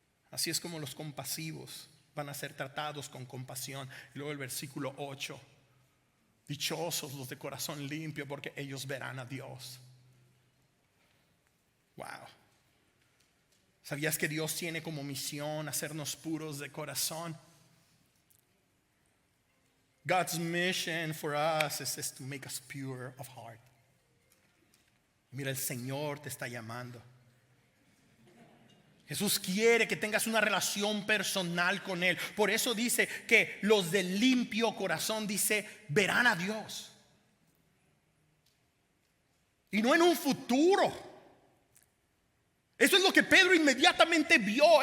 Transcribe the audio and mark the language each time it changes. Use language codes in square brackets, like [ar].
[es] Así es como los compasivos van a ser tratados con compasión. Y luego el versículo 8: dichosos los de corazón limpio, porque ellos verán a Dios. Wow. ¿Sabías que Dios tiene como misión hacernos puros de corazón? [en] God's mission for us is to make us pure of heart. [es] Mira, el Señor te está llamando. Jesús quiere que tengas una relación personal con Él. Por eso dice que los de limpio corazón, dice, verán a Dios. Y no en un futuro. Eso es lo que Pedro inmediatamente vio.